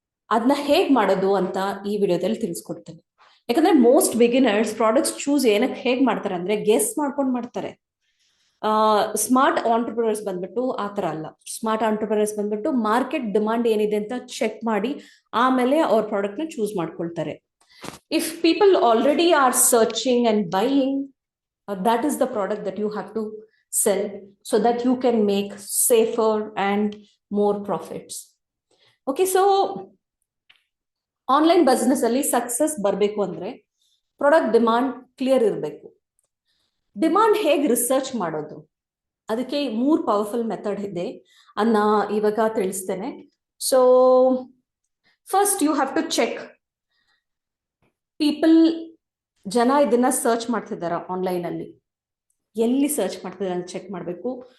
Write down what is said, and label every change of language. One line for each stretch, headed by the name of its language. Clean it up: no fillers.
Kannada: ಅದನ್ನ ಹೇಗೆ ಮಾಡೋದು ಅಂತ ಈ ವಿಡಿಯೋದಲ್ಲಿ ತಿಳಿಸ್ಕೊಡ್ತೇನೆ. ಯಾಕಂದ್ರೆ ಮೋಸ್ಟ್ ಬಿಗಿನರ್ಸ್ ಪ್ರಾಡಕ್ಟ್ಸ್ ಚೂಸ್ ಏನಕ್ಕೆ ಹೇಗೆ ಮಾಡ್ತಾರೆ ಅಂದ್ರೆ ಗೆಸ್ ಮಾಡ್ಕೊಂಡು ಮಾಡ್ತಾರೆ. ಸ್ಮಾರ್ಟ್ ಆಂಟರ್ಪ್ರಿನರ್ಸ್ ಬಂದ್ಬಿಟ್ಟು ಆ ಥರ ಅಲ್ಲ. ಸ್ಮಾರ್ಟ್ ಆಂಟರ್ಪ್ರಿನರ್ಸ್ ಬಂದ್ಬಿಟ್ಟು ಮಾರ್ಕೆಟ್ ಡಿಮಾಂಡ್ ಏನಿದೆ ಅಂತ ಚೆಕ್ ಮಾಡಿ ಆಮೇಲೆ ಅವ್ರ ಪ್ರಾಡಕ್ಟ್ನ ಚೂಸ್ ಮಾಡ್ಕೊಳ್ತಾರೆ.
English: If people already are searching and buying, that is the product that you have to sell so that you can make safer and more profits. Okay, so online business
Kannada: ಅಲ್ಲಿ success ಬರಬೇಕು ಅಂದ್ರೆ product demand clear ಇರಬೇಕು. Demand ಹೇಗೆ research ಮಾಡೋದು, ಅದಕ್ಕೆ 3 powerful method ಇದೆ, ಅದನ್ನ ಇವಾಗ ತಿಳಿಸ್ತೇನೆ.
English: so first you have to check
Kannada: ಜನ ಇದನ್ನ ಸರ್ಚ್ ಮಾಡ್ತಿದ್ದಾರ ಆನ್ಲೈನ್ ಅಲ್ಲಿ, ಎಲ್ಲಿ ಸರ್ಚ್ ಮಾಡ್ತಿದ್ದಾರೆ ಅಂತ ಚೆಕ್ ಮಾಡಬೇಕು.